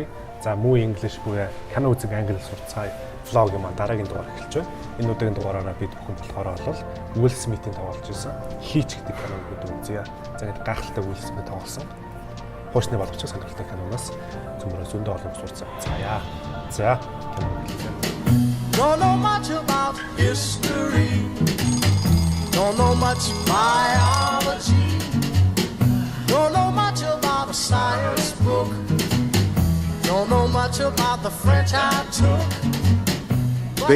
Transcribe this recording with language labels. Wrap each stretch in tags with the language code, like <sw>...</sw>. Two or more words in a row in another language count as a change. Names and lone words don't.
<mn>За Moo English буюу кино үзэг англи сурцгаая влогийн маань дараагийн дугаар эхэлж байна. Энэ удаагийн дугаараараа бид бүхэн болохоор бол Will Smith-ийн тоглож байсан Hitch гэдэг киног үзье. За ингээд гайхалтай Will Smith тоглосон. Хуучны болгоч сонирхолтой киноноос цөмрөө зөндөө олон сурцсан. За кино хэлээ.</mn> <en>Don't know much about history. Don't know much biology. Don't know much about a science book. Don't know much about the French I took.</en>